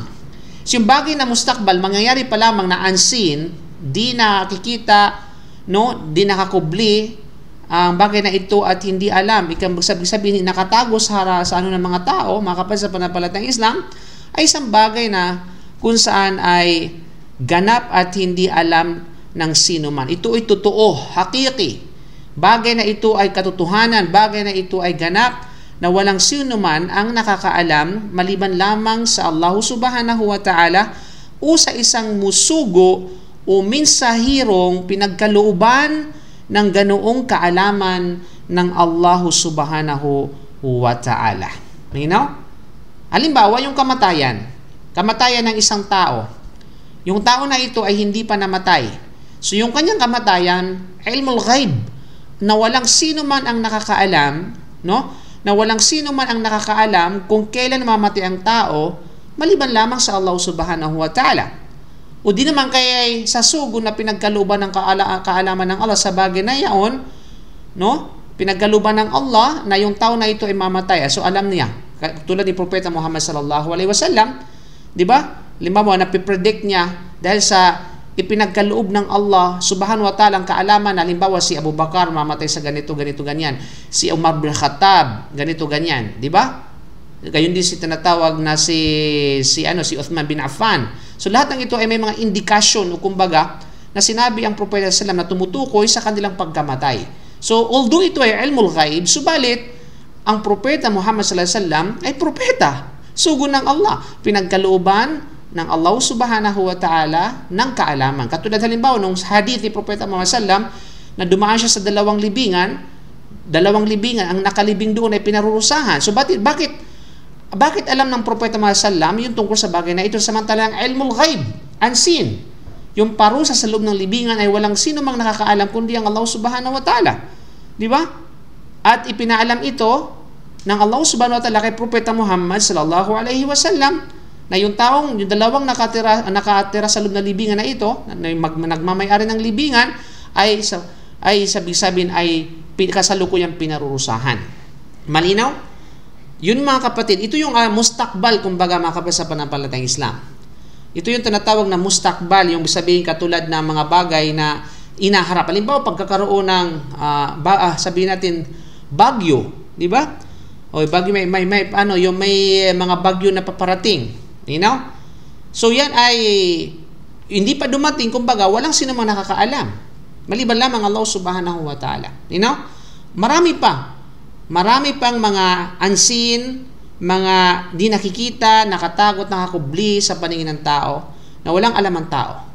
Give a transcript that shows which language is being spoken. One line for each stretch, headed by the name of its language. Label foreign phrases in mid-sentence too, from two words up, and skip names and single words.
Filipino: So yung bagay na mustaqbal, mangyayari pa lamang na unseen, di nakikita, di nakakubli, ang bagay na ito at hindi alam, sabihin nakatago sa ano ng mga tao, mga kapatid sa pananampalatayang Islam, ay isang bagay na kung saan ay ganap at hindi alam ng sino man. Ito ay totoo, hakiki. Bagay na ito ay katotohanan, bagay na ito ay ganap na walang sino man ang nakakaalam maliban lamang sa Allah
Arabic: سبحانه وتعالى
Filipino: o sa isang musugo o minsahirong pinagkalooban ng ganoong kaalaman ng Allah
Arabic: سبحانه وتعالى.
Filipino: Malinaw? Halimbawa, yung kamatayan ng isang tao. Yung tao na ito ay hindi pa namatay. So yung kanyang kamatayan,
Arabic: علم الغيب,
Filipino: na walang sino man ang nakakaalam, no? Na walang sino man ang nakakaalam kung kailan mamatay ang tao, maliban lamang sa Allah
Arabic: سبحانه وتعالى.
Filipino: O di naman kaya sa sugo na pinagkalooban ng kaalaman ng Allah sa bagay na yaon, no? Pinagkalooban ng Allah na yung tao na ito ay mamatay. So alam niya, tulad ni Propeta Muhammad
Arabic: صلى الله عليه وسلم,
Filipino: di ba? Limbawa, napipredict niya dahil sa ipinagkaloob ng Allah
Arabic: سبحانه وتعالى
Filipino: ang kaalaman na halimbawa si Abu Bakar mamatay sa ganito, ganyan. Si Umar bin Khattab, ganito, ganyan. Di ba? Gayon din si tinatawag na si Uthman bin Affan. So lahat ng ito ay may mga indikasyon o kumbaga na sinabi ang Propeta sallam na tumutukoy sa kanilang pagkamatay. So although ito ay
Arabic: علم الغيب,
Filipino: subalit ang Propeta Muhammad
Arabic: صلى الله عليه وسلم
Filipino: ay propeta, sugo ng Allah, pinagkalooban ng Allah
Arabic: سبحانه وتعالى
Filipino: ng kaalaman. Katulad halimbawa nung hadith ni Propeta Muhammad sallam na dumaan siya sa dalawang libingan, ang nakalibing doon ay pinarurusahan. So bakit alam ng Propeta Muhammad sallam yung tungkol sa bagay na ito samantalang
Arabic: علم الغيب,
Filipino: unseen? Yung parusa sa loob ng libingan ay walang sino mang nakakaalam kundi ang Allah
Arabic: سبحانه وتعالى.
Filipino: Di ba? At ipinaalam ito ng Allah
Arabic: سبحانه وتعالى
Filipino: kay Propeta Muhammad
Arabic: صلى الله عليه وسلم
Filipino: na yung dalawang nakatira sa loob ng libingan na ito, na nagmamayari ng libingan, ay sabihin ay kasalukuyang pinarurusahan. Malinaw? Yun mga kapatid, ito yung mustakbal, kumbaga mga kapatid sa pananampalatayang Islam. Ito yung tinatawag na mustakbal, yung sabihin katulad ng mga bagay na inaharap. Halimbawa, pagkakaroon ng, sabihin natin, bagyo, di ba? O bagyo, may mga bagyo na paparating.
English: You know?
Filipino: So yan ay hindi pa dumating, kumbaga, walang sino mang nakakaalam. Maliban lamang Allah
Arabic: سبحانه وتعالى.
English: You know?
Filipino: Marami pang mga unseen, mga di nakikita, nakatagot, nakakubli sa paningin ng tao na walang alam ang tao.